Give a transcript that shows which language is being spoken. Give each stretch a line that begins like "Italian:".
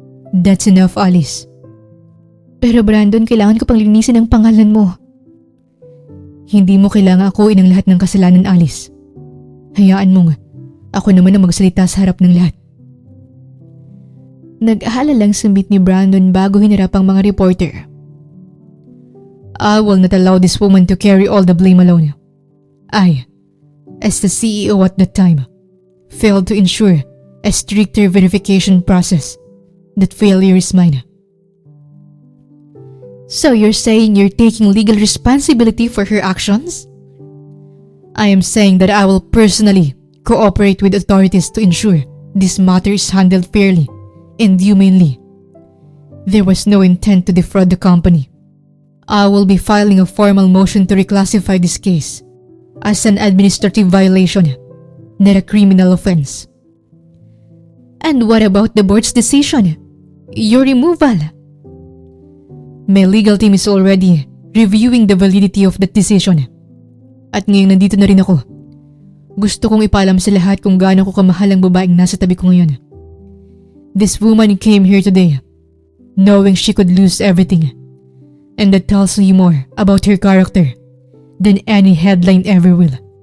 English: That's enough,
Filipino: Alice. Pero Brandon, kailangan ko pang linisin ang pangalan mo. Hindi mo kailangan akuin ang lahat ng kasalanan, Alice. Hayaan mong ako naman ang magsalita sa harap ng lahat. Nag-aalala lang sambit ni Brandon bago hinarap ang mga reporter.
English: I will not allow this woman to carry all the blame alone. I, as the CEO at that time, failed to ensure a stricter verification process. That failure is mine. So you're saying you're taking legal responsibility for her actions? I am saying that I will personally cooperate with authorities to ensure this matter is handled fairly and humanely. There was no intent to defraud the company. I will be filing a formal motion to reclassify this case as an administrative violation, not a criminal offense. And what about the board's decision? Your removal? My legal team is already reviewing the validity of that decision.
Filipino: At ngayon nandito na rin ako. Gusto kong ipaalam sa lahat kung gaano ko kamahal ang babaeng nasa tabi ko ngayon.
English: This woman came here today, knowing she could lose everything. And that tells you more about her character than any headline ever will.